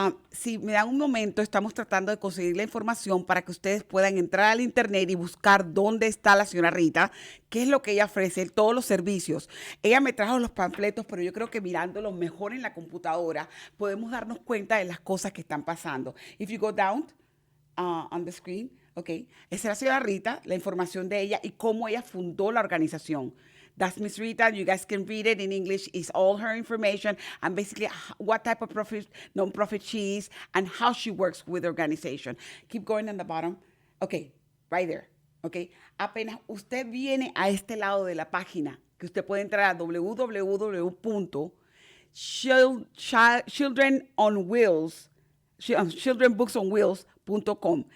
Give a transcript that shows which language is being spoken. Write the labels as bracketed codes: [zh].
[es] Si me dan un momento, estamos tratando de conseguir la información para que ustedes puedan entrar al internet y buscar dónde está la señora Rita, qué es lo que ella ofrece, todos los servicios. Ella me trajo los panfletos, pero yo creo que mirándolos mejor en la computadora podemos darnos cuenta de las cosas que están pasando. [en] If you go down on the screen, [es] okay, esa es la señora Rita, la información de ella y cómo ella fundó la organización. [en] That's Miss Rita. You guys can read it in English. It's all her information and basically what type of non-profit she is and how she works with the organization. Keep going on the bottom. Okay, right there. Okay. [es] Apenas usted viene a este lado de la página, que usted puede entrar a childrenbooksonwheels.com.